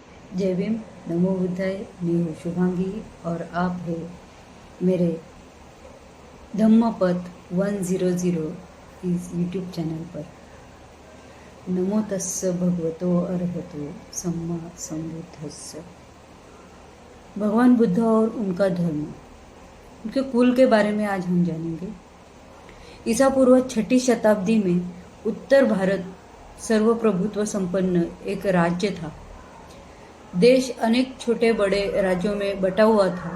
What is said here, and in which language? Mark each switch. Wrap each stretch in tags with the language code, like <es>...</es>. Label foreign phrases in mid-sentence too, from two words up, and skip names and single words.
<hi>जय भीम।</hi> <sa>नमो बुद्धाय।</sa> <hi>मैं हूँ शुभांगी और आप है मेरे धम्मपथ 100 इस</hi> <en>YouTube channel</en> <hi>पर।</hi> <pi>नमो तस्स भगवतो अर्हतो सम्मा सम्बुद्धस्स।</pi> <hi>भगवान बुद्ध और उनका धर्म, उनके कुल के बारे में आज हम जानेंगे। ईसा पूर्व 6ठी शताब्दी में उत्तर भारत सर्वप्रभुत्व संपन्न एक राज्य था। देश अनेक छोटे बड़े राज्यों में बटा हुआ था।</hi>